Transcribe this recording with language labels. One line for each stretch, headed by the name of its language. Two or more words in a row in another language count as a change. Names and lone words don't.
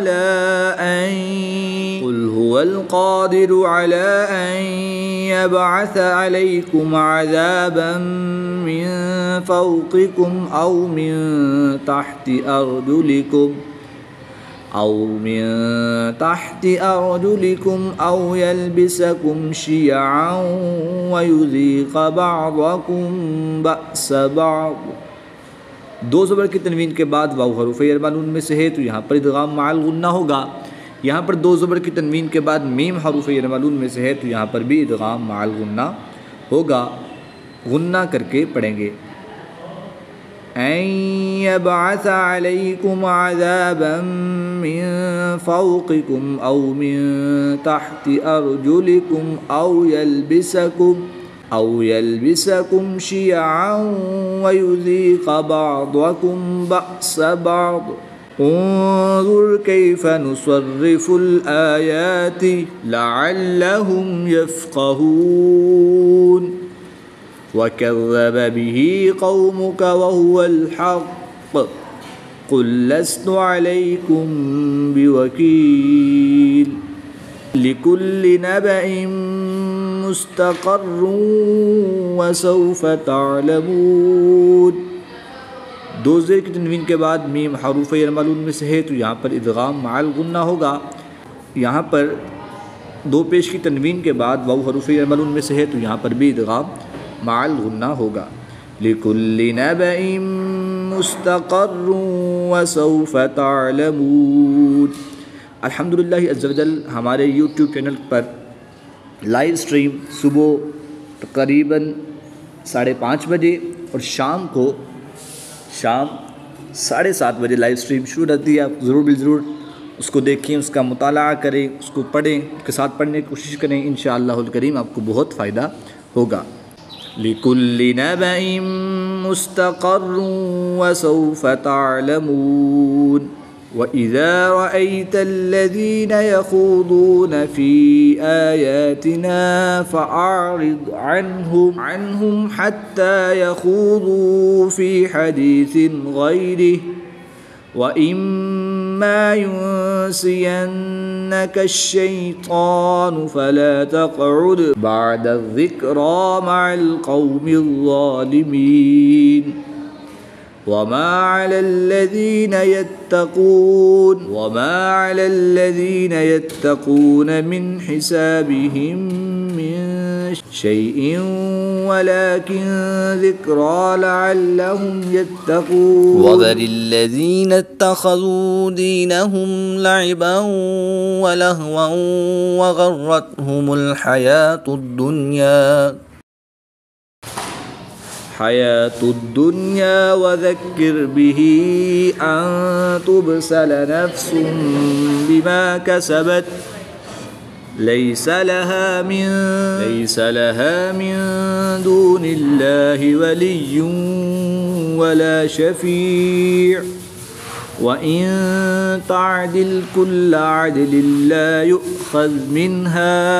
Arabic: على أن يبعث عليكم عذابا من فوقكم أو من تحت أرجلكم أو يلبسكم شيعا ويذيق بعضكم بأس بعض.
Urdu: دو زبر کی تنوین کے بعد واؤ حروف یر ملون میں سے ہے تو یہاں پر ادغام مع الغنہ ہوگا. یہاں پر دو زبر کی تنوین کے بعد میم حروف یر ملون میں سے ہے تو یہاں پر بھی ادغام مع الغنہ ہوگا، غنہ کر کے پڑھیں گے.
Arabic: أن يبعث عليكم عذابا من فوقكم أو من تحت أرجلكم أو يلبسكم شيعا ويذيق بعضكم بأس بعض. انظر كيف نصرف الآيات لعلهم يفقهون وكذب به قومك وهو الحق قل لست عليكم بوكيل لكل نبإ مستقر وسوف تعلمون.
Urdu: دو زیر کی تنوین کے بعد میم حروف یر ملون میں سے ہے تو یہاں پر ادغام مع الغنہ ہوگا. یہاں پر دو پیش کی تنوین کے بعد واؤ حروف یر ملون میں سے ہے تو یہاں پر بھی ادغام مع الغنہ ہوگا.
Arabic: لكل نبإ مستقر وسوف تعلمون. الحمد لله عز وجل
Urdu: ہمارے
English: YouTube channel
Urdu: پر
English: live stream
Urdu: صبح تقریباً 5:30 بجے اور شام 7:30 بجے
English: live stream
Urdu: شروع رہتی ہے. آپ ضرور اس کو دیکھیں، اس کا مطالعہ کریں، اس کو پڑھیں، اس کے ساتھ پڑھنے کی کوشش کریں.
Arabic: إن شاء الله الكريم
Urdu: آپ کو بہت فائدہ ہوگا.
Arabic: لكل نبإ مستقر وسوف تعلمون وإذا رأيت الذين يخوضون في آياتنا فأعرض عنهم حتى يخوضوا في حديث غيره وإما ينسينك الشيطان فلا تقعد بعد الذكرى مع القوم الظالمين وما على الذين يتقون من حسابهم من شيء ولكن ذكرى لعلهم يتقون وذر الذين اتخذوا دينهم لعبا ولهوا وغرتهم الحياة الدنيا وذكر به أن تبسل نفس بما كسبت ليس لها من دون الله ولي ولا شفيع وإن تعدل كل عدل لا يؤخذ منها